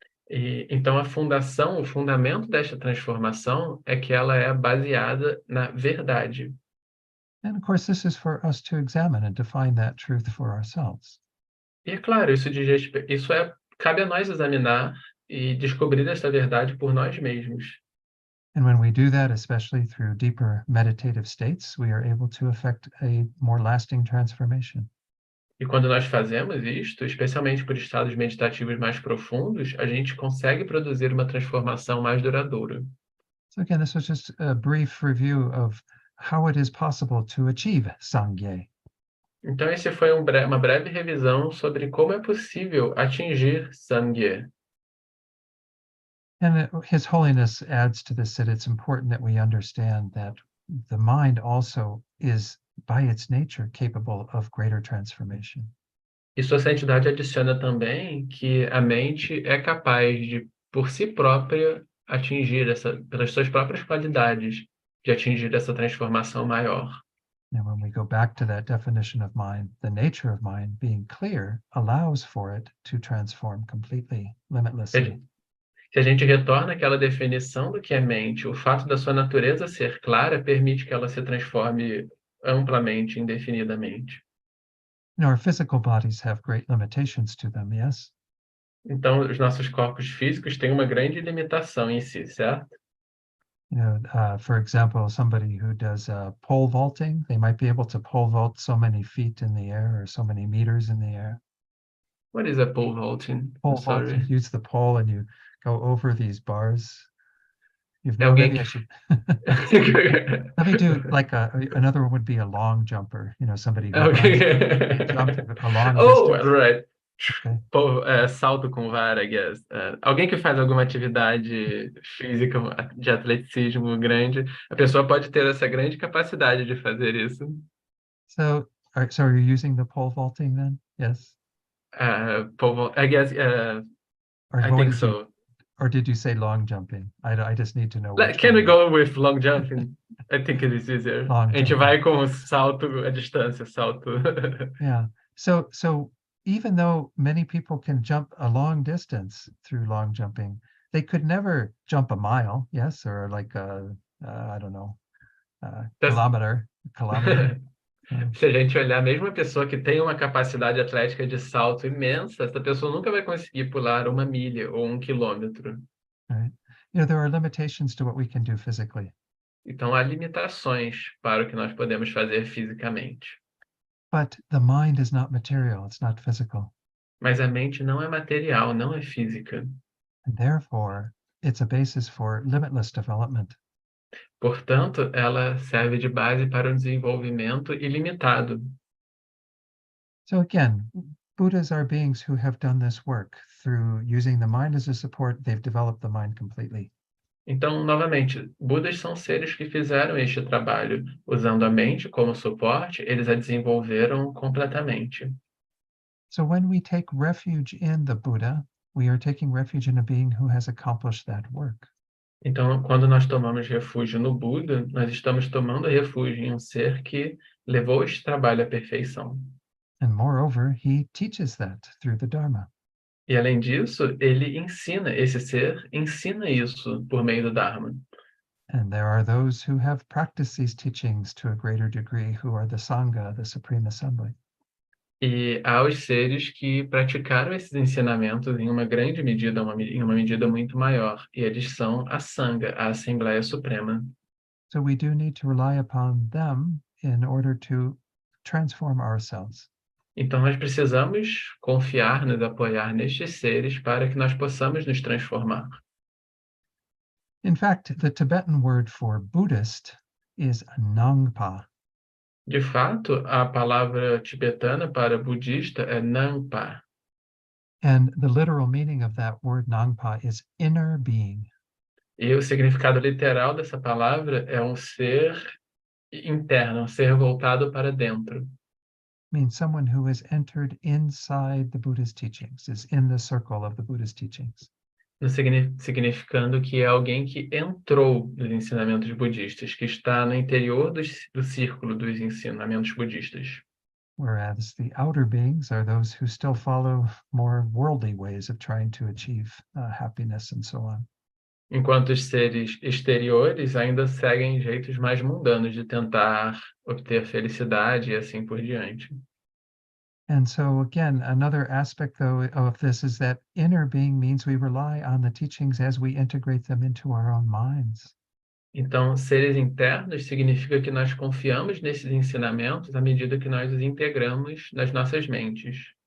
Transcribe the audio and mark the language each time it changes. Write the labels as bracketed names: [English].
[Portuguese] E então a fundação, o fundamento desta transformação é que ela é baseada na verdade. [English] And of course, this is for us to examine and define that truth for ourselves. [Portuguese] E é claro, cabe a nós examinar e descobrir esta verdade por nós mesmos. [English] And when we do that, especially through deeper meditative states, we are able to effect a more lasting transformation. [Portuguese] E quando nós fazemos isto, especialmente por estados meditativos mais profundos, a gente consegue produzir uma transformação mais duradoura. [English] So again, this was just a brief review of how it is possible to achieve Sangye. [Portuguese] Então, esse foi uma breve revisão sobre como é possível atingir Sangye. [English] And His Holiness adds to this that it's important that we understand that the mind also is, by its nature, capable of greater transformation. [Portuguese] E Sua Santidade adiciona também que a mente é capaz de, por si própria, pelas suas próprias qualidades, de atingir essa transformação maior. [English] And when we go back to that definition of mind, the nature of mind being clear allows for it to transform completely, limitlessly. [Portuguese] Se a gente retorna àquela definição do que é mente, o fato da sua natureza ser clara permite que ela se transforme amplamente, indefinidamente. [English] Our physical bodies have great limitations to them, yes? [Portuguese] Então, os nossos corpos físicos têm uma grande limitação em si, certo? [English] For example, somebody who does pole vaulting, they might be able to pole vault so many feet in the air or so many meters in the air. What is a pole vaulting? Pole Sorry. vault, you use the pole and you go over these bars. [Portuguese] Alguém [English] Maybe I should. Let me do like another one would be a long jumper. Somebody who runs, jump a long distance. Right. Okay. [Portuguese] Salto com vara, [English] I guess. [Portuguese] Alguém que faz alguma atividade física de atleticismo grande, a pessoa pode ter essa grande capacidade de fazer isso. [English] So are you using the pole vaulting then? Yes. I guess. I think so. Or did you say long jumping? I just need to know. Can we go with long jumping? I think it is easier. [Portuguese] A gente vai com salto à distância, salto. [English] Yeah. So even though many people can jump a long distance through long jumping, they could never jump a mile, yes, or like I don't know, kilometer. [Portuguese] Se a gente olhar, mesmo a pessoa que tem uma capacidade atlética de salto imensa, essa pessoa nunca vai conseguir pular 1 milha ou 1 quilômetro. [English] Right. There are limitations to what we can do physically. [Portuguese] Então, há limitações para o que nós podemos fazer fisicamente. [English] But the mind is not material, it's not physical. [Portuguese] Mas a mente não é material, não é física. [English] And therefore, it's a basis for limitless development. [Portuguese] Portanto, ela serve de base para um desenvolvimento ilimitado. [English] So again, Buddhas are beings who have done this work through using the mind as a support. They've developed the mind completely. [Portuguese] Então, novamente, Budas são seres que fizeram este trabalho. Usando a mente como suporte, eles a desenvolveram completamente. [English] So when we take refuge in the Buddha, we are taking refuge in a being who has accomplished that work. [Portuguese] Então, quando nós tomamos refúgio no Buda, nós estamos tomando refúgio em um ser que levou este trabalho à perfeição. [English] And moreover, he teaches that through the Dharma. [Portuguese] E além disso, esse ser ensina isso por meio do Dharma. [English] And there are those who have practiced these teachings to a greater degree, who are the Sangha, the Supreme Assembly. [Portuguese] E há os seres que praticaram esses ensinamentos em uma grande medida, em uma medida muito maior, e eles são a Sangha, a Assembleia Suprema. [English] So we do need to rely upon them in order to transform ourselves. [Portuguese] Então nós precisamos confiar, nos apoiar nestes seres para que nós possamos nos transformar. [English] In fact, the Tibetan word for Buddhist is Nangpa. [Portuguese] De fato, a palavra tibetana para budista é Nangpa. [English] And the literal meaning of that word Nangpa is inner being. [Portuguese] E o significado literal dessa palavra é um ser interno, um ser voltado para dentro. [English] Means someone who has entered inside the Buddha's teachings, is in the circle of the Buddha's teachings. [Portuguese] Significando que é alguém que entrou nos ensinamentos budistas, que está no interior do círculo dos ensinamentos budistas. [English] whereas the outer beings are those who still follow more worldly ways of trying to achieve happiness and so on. [Portuguese] Enquanto os seres exteriores ainda seguem jeitos mais mundanos de tentar obter felicidade e assim por diante. [English] And so again, another aspect though of this is that inner being means we rely on the teachings as we integrate them into our own minds. [Portuguese] Então, seres internos significa que nós confiamos nesses ensinamentos à medida que nós os integramos nas nossas mentes.